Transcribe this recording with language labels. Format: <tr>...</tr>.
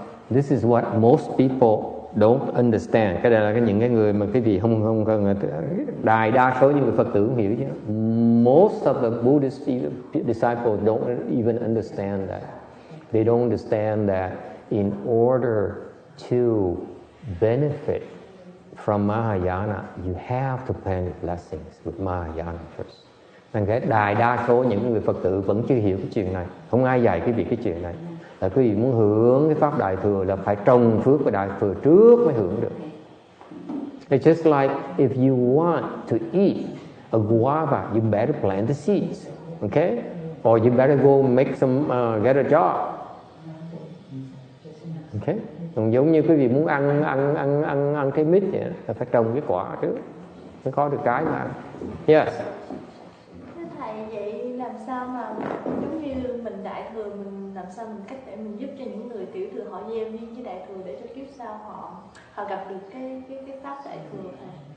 <en>This is what most people don't understand.</en> <vi>Cái đây là những cái người mà cái gì không đại đa số những người Phật tử không hiểu chứ.</vi> <en>Most of the Buddhist disciples don't even understand that. They don't understand that in order to benefit from Mahayana, you have to plant blessings with Mahayana first.</en> <vi>Nên cái đại đa số những người Phật tử vẫn chưa hiểu cái chuyện này. Không ai dạy cái chuyện này. Là quý vị muốn hưởng cái pháp đại thừa là phải trồng phước của đại thừa trước mới hưởng được.</vi> <en>It's just like if you want to eat a guava, you better plant the seeds, okay? Or you better go make some, get a job, okay?</en> <vi>Còn giống như quý vị muốn ăn trái mít vậy, là phải trồng cái quả trước mới có được trái mà.</vi> <en>Yes.</en> <vi>Thưa thầy, vậy làm sao mà giống như mình đại thừa, mình làm sao mình cách để mình giúp cho những người tiểu thừa họ gieo duyên với đại thừa để cho kiếp sau họ gặp được cái pháp đại thừa thầy?</vi>